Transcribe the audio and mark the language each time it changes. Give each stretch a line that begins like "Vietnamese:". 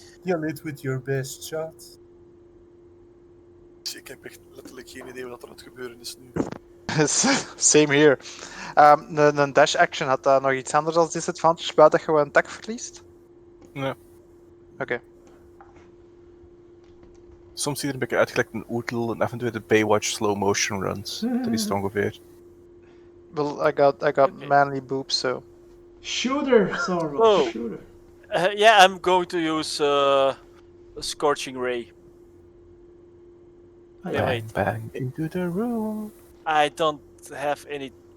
English: Kill it with your best shot.
Dutch: Ik heb echt letterlijk geen idee wat er aan het gebeuren is nu.
English: Same here.
Dutch: Een dash action, had dat nog iets anders als disadvantage buiten dat je een attack verliest? Nee. Oké. Soms ziet er een beetje uit gelijk een oetel en af en toe de Baywatch slow motion runs. Dat is het ongeveer.
English: Well, I got manly boobs, so. Shooter, Sorrow. Oh. Shooter. Yeah, I'm going to use a Scorching Ray. Oh, Yeah, yeah. wait. Bang into the room. I don't have any.